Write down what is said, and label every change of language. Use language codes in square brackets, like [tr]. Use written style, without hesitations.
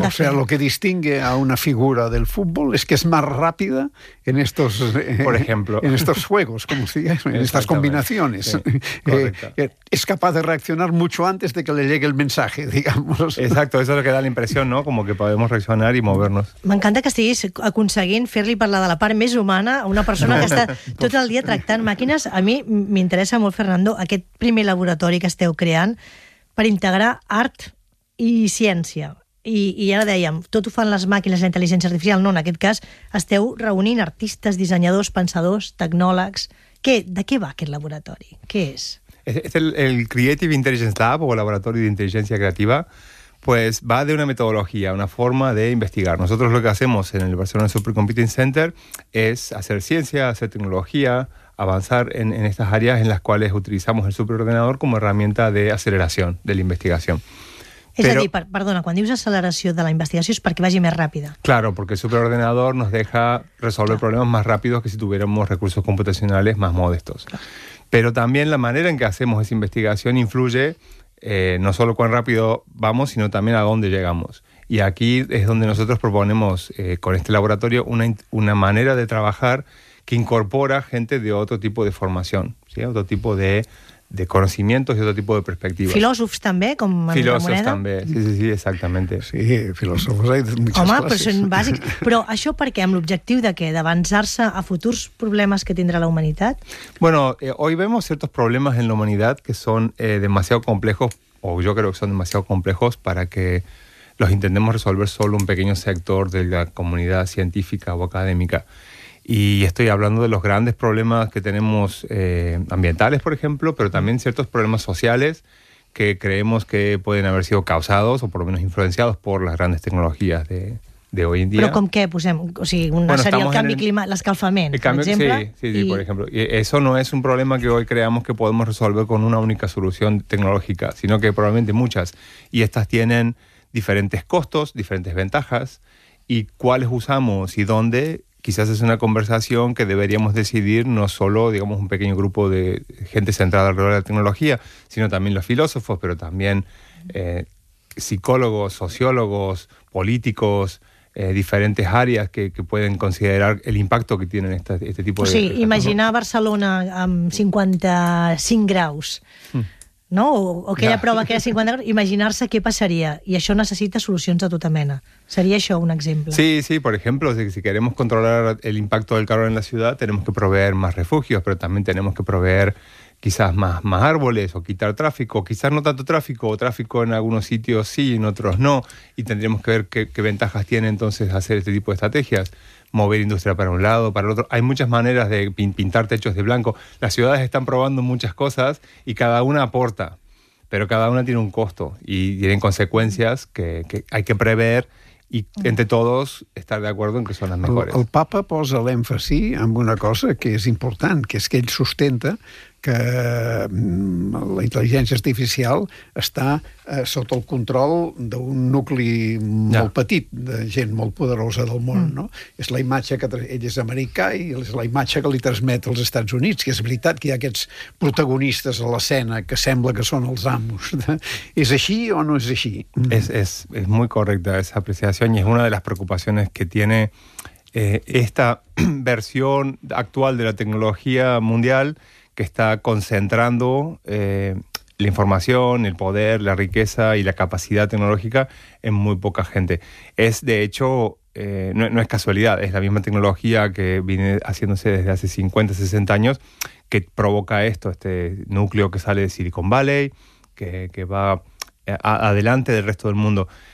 [es] O sea, lo que distingue a una figura del fútbol es que es más rápida en estos, por ejemplo, en estos juegos, como se llama, en estas combinaciones. Sí, es capaz de reaccionar mucho antes de que le llegue el mensaje, digamos. Exacto, eso es lo que da la impresión, ¿no? Como que podemos reaccionar y movernos. [ca] M'encanta que estiguis aconseguint fer-li parlar de la part més humana a una persona que està tot el dia tractant màquines. A mi m'interessa molt, Fernando, aquest primer laboratori que esteu creant per integrar art i ciència. I ara dèiem, tot ho fan les màquines, la intel·ligència artificial, no, en aquest cas esteu reunint artistes, dissenyadors, pensadors, tecnòlegs, De què va aquest laboratori? Què és? [es] És el Creative Intelligence Lab, o Laboratori d'Intel·ligència Creativa, pues va de una metodología, una forma de investigar. Nosotros lo que hacemos en el Barcelona Supercomputing Center es hacer ciencia, hacer tecnología, avanzar en estas áreas en las cuales utilizamos el superordenador como herramienta de aceleración de la investigación. [ca] És Però, a dir, perdona, quan dius acceleració de la investigació és perquè vagi més ràpida. [es] Claro, porque el superordenador nos deja resolver claro. problemas más rápidos que si tuviéramos recursos computacionales más modestos. Claro. Pero también la manera en que hacemos esa investigación influye no solo cuán rápido vamos, sino también a dónde llegamos. Y aquí es donde nosotros proponemos con este laboratorio una manera de trabajar que incorpora gente de otro tipo de formación, ¿sí? Otro tipo de conocimientos y otro tipo de perspectivas. [ca] Filósofs també, com Manuel Moneda? Filósofs també, sí, exactamente. [es] Sí, filósofs, hay muchas [ca] Home, classes. Però són bàsics. Però això per què? Amb l'objectiu de què? D'avançar-se a futurs problemes que tindrà la humanitat? [es] Bueno, hoy vemos ciertos problemas en la humanidad que son demasiado complejos, o yo creo que son demasiado complejos para que los intentemos resolver solo un pequeño sector de la comunidad científica o académica. Y estoy hablando de los grandes problemas que tenemos ambientales, por ejemplo, pero también ciertos problemas sociales que creemos que pueden haber sido causados o por lo menos influenciados por las grandes tecnologías de hoy en día. ¿Pero con qué? [ca] Posem, o sigui, una bueno, seria el canvi climàtic, l'escalfament, per exemple. [es] Sí, por ejemplo. Y eso no es un problema que hoy creamos que podemos resolver con una única solución tecnológica, sino que probablemente muchas. Y estas tienen diferentes costos, diferentes ventajas, y cuáles usamos y dónde... Quizás es una conversación que deberíamos decidir no solo, digamos, un pequeño grupo de gente centrada alrededor de la tecnología, sino también los filósofos, pero también psicólogos, sociólogos, políticos, diferentes áreas que pueden considerar el impacto que tienen este tipo de... [ca] O sigui, imaginar Barcelona amb 55 graus, no? O aquella prova que era 50 graus, imaginar-se què passaria. I això necessita solucions de tota mena. [es] ¿Sería eso un ejemplo? Sí, por ejemplo, si queremos controlar el impacto del calor en la ciudad, tenemos que proveer más refugios, pero también tenemos que proveer quizás más árboles o quitar tráfico, quizás no tanto tráfico, o tráfico en algunos sitios sí, en otros no, y tendríamos que ver qué ventajas tiene entonces hacer este tipo de estrategias. Mover industria para un lado, para el otro. Hay muchas maneras de pintar techos de blanco. Las ciudades están probando muchas cosas y cada una aporta, pero cada una tiene un costo y tienen consecuencias que hay que prever [ca] i entre tots estar d'acord en que són les millors. El Papa posa l'èmfasi en una cosa que és important, que és que ell sustenta que la intel·ligència artificial està sota el control d'un nucli molt petit, de gent molt poderosa del món. No? És la imatge que ell és americà i és la imatge que li transmet als Estats Units, que és veritat que hi ha aquests protagonistes a l'escena que sembla que són els amos. És així o no és així? És molt correcta aquesta apreciació. [es] Y es una de las preocupaciones que tiene esta versión actual de la tecnología mundial que está concentrando la información, el poder, la riqueza y la capacidad tecnológica en muy poca gente. Es, de hecho, no es casualidad, es la misma tecnología que viene haciéndose desde hace 50, 60 años que provoca esto, este núcleo que sale de Silicon Valley, que va adelante del resto del mundo.